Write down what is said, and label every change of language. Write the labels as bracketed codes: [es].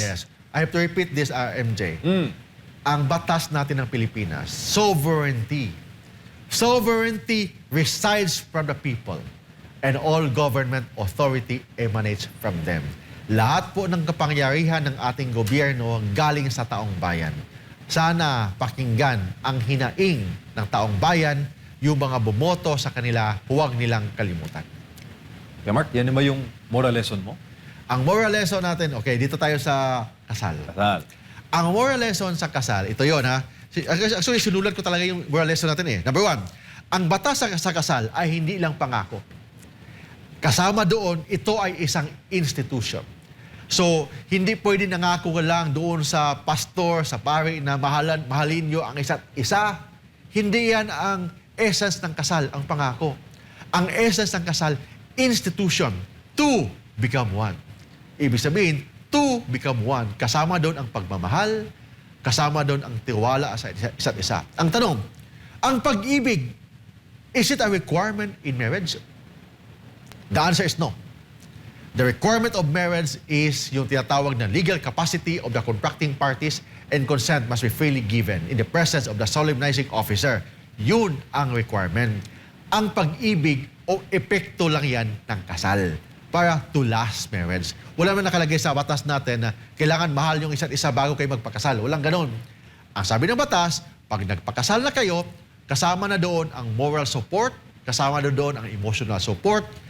[en] Yes. I have to repeat this, MJ. [tl] ang batas natin ng Pilipinas, sovereignty. [en] Sovereignty resides from the people and all government authority emanates from them. [tl] Lahat po ng kapangyarihan ng ating gobyerno galing sa taong bayan. Sana pakinggan ang hinaing ng taong bayan, yung mga bumoto sa kanila, huwag nilang kalimutan. Kuya Mark, yan ba yung moral lesson mo? Ang moral lesson natin, okay, dito tayo sa kasal. Kasal. Ang moral lesson sa kasal, ito yon ha. Actually, sinulat ko talaga yung moral lesson natin eh. Number 1, ang batas sa kasal ay hindi lang pangako. Kasama doon, ito ay isang institution. So, hindi pwede nangako ka lang doon sa pastor, sa pari na mahalin nyo ang isa't isa. Hindi yan ang essence ng kasal, ang pangako. Ang essence ng kasal, institution. To become one. Ibig sabihin, to become one. Kasama doon ang pagmamahal, kasama doon ang tiwala sa isa't isa. Ang tanong, ang pag-ibig, is it a requirement in marriage? The answer is no. [en] The requirement of marriage is yung tinatawag na legal capacity of the contracting parties and consent must be freely given in the presence of the solemnizing officer. [tl] Yun ang requirement. Ang pag-ibig o epekto lang yan ng kasal para to last marriage. Wala naman nakalagay sa batas natin na kailangan mahal yung isa't isa bago kayo magpakasal. Walang ganon. Ang sabi ng batas, pag nagpakasal na kayo, kasama na doon ang moral support, kasama na doon ang emotional support.